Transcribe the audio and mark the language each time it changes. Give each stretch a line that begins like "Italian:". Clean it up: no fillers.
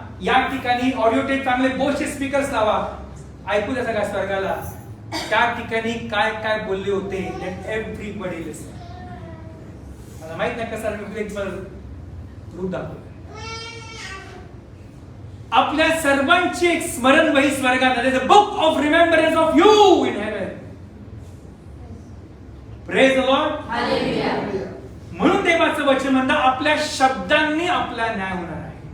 Marathi: या ठिकाणी audio tape चांगले बोसचे स्पीकर्स लावा. ऐकू द्या सगळ्या स्वर्गाला त्या ठिकाणी काय काय बोलले होते.
English: Everybody listen.
Marathi: मला माहित नाही कसं रूप दाखवलं. आपल्या सर्वांची एक स्मरण वही स्वर्गात आहे.
English: The book of remembrance of you in heaven. Praise the Lord. Hallelujah.
Marathi: म्हणून देवाचं वचन म्हणतं, आपल्या शब्दांनी आपला न्याय होणार आहे.